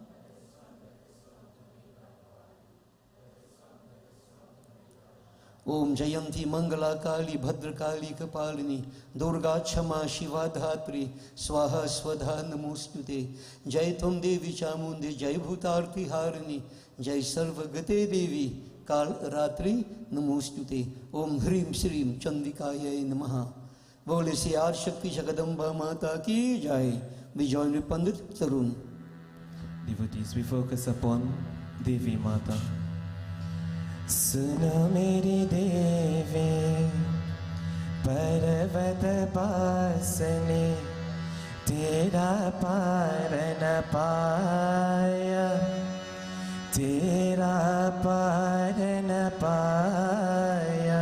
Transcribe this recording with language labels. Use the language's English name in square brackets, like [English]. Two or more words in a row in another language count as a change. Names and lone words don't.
[Sanskrit] ओम जयंती मंगला काली भद्रकाली कपालिनी दुर्गा क्षमा शिवा धात्री स्वाहा स्वधा नमोस्तुते। जय तुम देवी चामुंडे जय भूतार्ति हारिणी जय सर्वगते देवी काल रात्रि नमोस्तुते। ओम ह्रीं श्रीं चंडिकायै नमः। [Hindi] बोले से आदि शक्ति जगदम्बा माता की जय। [English] We join with Pandit Tarun. Devotees, we focus upon Devi Mata. [Hindi] सुनो मेरी देवी पर्वत पासने तेरा पार न पाया, तेरा पार न पाया।